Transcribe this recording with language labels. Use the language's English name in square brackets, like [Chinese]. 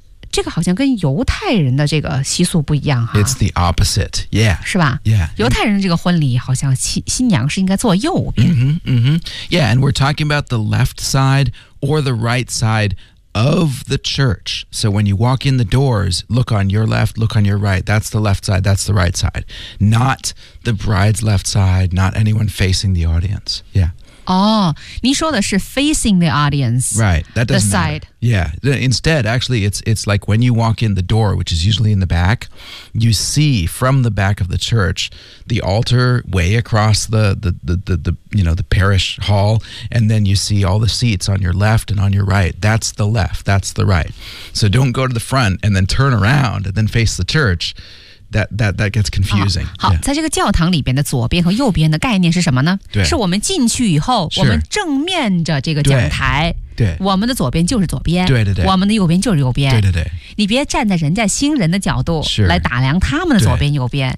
[Chinese] 这个好像跟犹太人的这个习俗不一样哈。 [English] It's the opposite, yeah. [Chinese] 是吧 [English] ？Yeah. [Chinese] 犹太人这个婚礼好像新娘是应该坐右边。 [English] Yeah, and we're talking about the left side or the right side of the church. So when you walk in the doors, look on your left, look on your right. That's the left side. That's the right side. Not the bride's left side. Not anyone facing the audience. Yeah. [Chinese] 您说的是 [English] facing the audience. Right, that doesn't the side. matter. Yeah, instead, actually, it's like when you walk in the door, which is usually in the back, you see from the back of the church, the altar way across the parish hall, and then you see all the seats on your left and on your right. That's the left, that's the right. So don't go to the front and then turn around and then face the church. That gets confusing.、 [Chinese] 好、 [English] yeah. [Chinese] 在这个教堂里边的左边和右边的概念是什么呢对是我们进去以后、 [English] sure. [Chinese] 我们正面着这个讲台对我们的左边就是左边对我们的右边就是右边对你别站在人家新人的角度来打量他们的左边右边